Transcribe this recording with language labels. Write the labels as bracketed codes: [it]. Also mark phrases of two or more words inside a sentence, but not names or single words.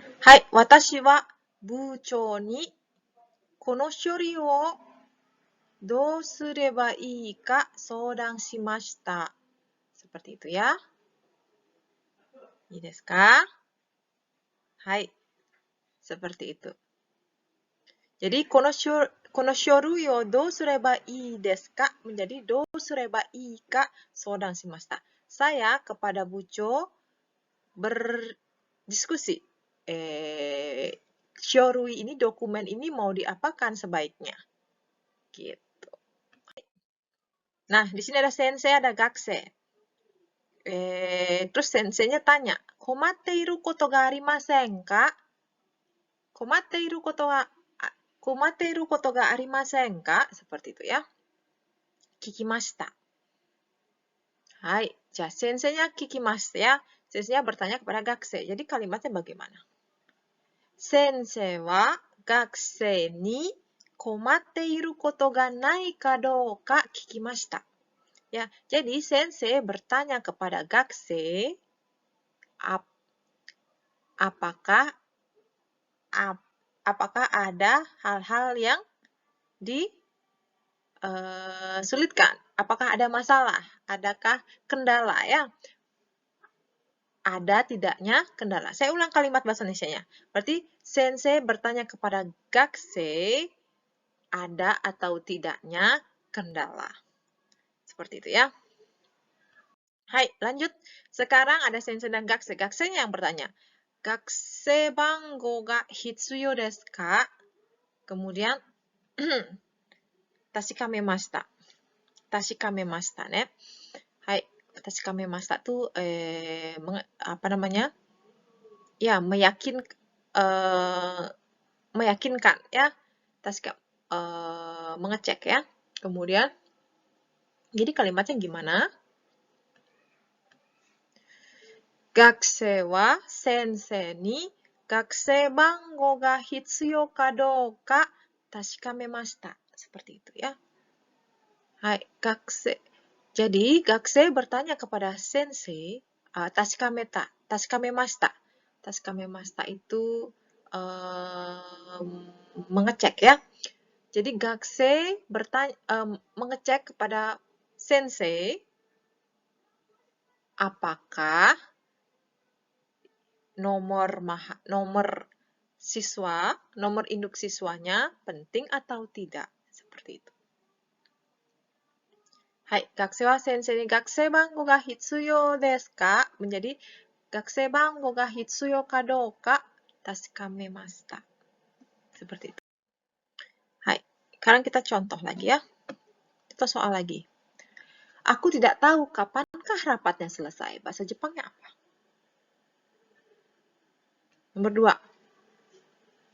[ja] はい、私は部長にこの処理をどうすればいいか相談しました。 [id] Seperti itu ya. [ja] いいですか？はい。 [id] seperti itu. Jadi, [ja] この書類をどうすればいいですか menjadi どうすればいいか相談しました。 [id] Saya kepada Bucho berdiskusi. Shorui ini, dokumen ini mau diapakan sebaiknya? Gitu. Nah, di sini ada sensei, ada gakusei. Terus senseinya tanya, [ja] 困っていることがありませんか? 困っていることがありませんか? [id] Seperti itu ya. [ja] Kikimashita. [id] Hai, senseinya kikimashita ya. Senseinya bertanya kepada gakusei. Jadi kalimatnya bagaimana? [ja] 先生は学生に困っていることがないかどうか聞きました. [id] Ya, jadi sensei bertanya kepada gakusei apakah ada hal-hal yang disulitkan? Apakah ada masalah? Adakah kendala ya? Ada tidaknya kendala. Saya ulang kalimat bahasa Indonesianya. Berarti sensei bertanya kepada gakusei ada atau tidaknya kendala. Seperti itu ya. Hai, lanjut. Sekarang ada sensei dan gakusei. Gakusei yang bertanya, [ja] 学生番号が必要ですか? [id] Kemudian, tashikamemashita. [ja] 確かめましたね. [id] Hai, tashikamemashita itu apa namanya? Ya, meyakinkan ya. Mengecek ya. Kemudian, jadi kalimatnya gimana? [ja] 学生は先生に学生番号が必要かどうか確かめました. [id] Seperti itu ya. Hai, gakusei. Jadi, gakusei bertanya kepada sensei, tashikamemashita. Tashikamemashita itu mengecek ya. Jadi, gakusei mengecek kepada sensei apakah nomor induk siswanya penting atau tidak. Seperti itu. Hai, [ja] 学生は先生に学生番号が必要ですか? Menjadi 学生番号が必要かどうか確かめました. [id] Seperti itu. Hai, sekarang kita contoh lagi ya. Kita soal lagi. Aku tidak tahu kapankah rapatnya selesai. Bahasa Jepangnya apa? Nomor 2.